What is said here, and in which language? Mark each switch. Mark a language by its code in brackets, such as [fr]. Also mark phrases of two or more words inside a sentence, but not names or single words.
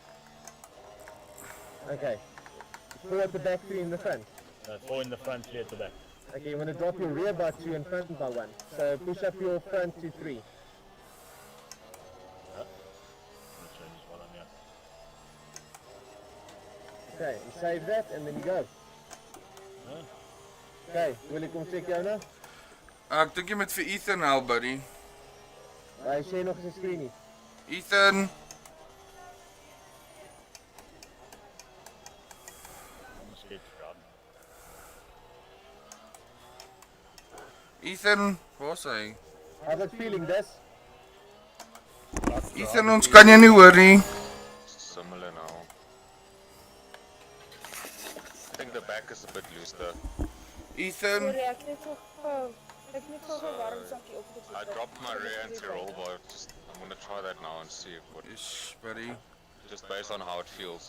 [en] Okay. 4 at the back, 3 in the front. 4 in the front, 3 at the back. Okay, you want to drop your rear by 2 and front by 1. So push up your front to 3. Let's change this one on here. Okay, and save that and then you go. Huh? [af] Okay, wil ek kom check jou nou? Ek dink jy moet vir Ethan help, buddy. Hy sê nog eens 'n screen nie. Ethan, [en] I'm scared to grab. [af] Ethan, waar's hy? [en] How's it feeling, Des? [af] Ethan, ons kan jou nie hoor nie. [en] Similar now. I think the back is a bit loose though. [af] Ethan, Sorry, ek het net gou 'n warm sakkie opgesit. [en] I dropped my rear anti-roll bar. I'm gonna try that now and see what, yes, buddy. just based on how it feels.